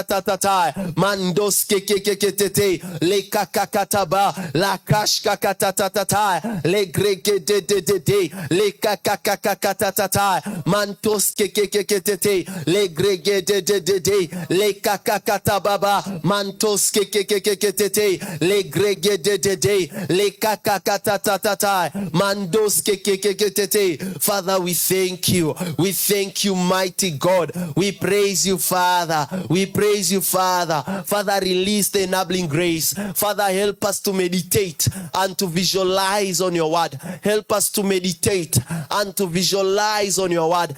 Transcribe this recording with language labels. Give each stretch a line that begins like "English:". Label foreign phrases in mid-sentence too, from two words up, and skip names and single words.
English: tata mandos ke le kakata ba la kash kakata tata le grege de le kakata tata mantos ke le grege de le kakata baba mantos ke le grege de le kakakata mandos ke. Father, we thank you, mighty God. We praise you, Father. Father, release the enabling grace. Father, help us to meditate and to visualize on your word. Help us to meditate and to visualize on your word.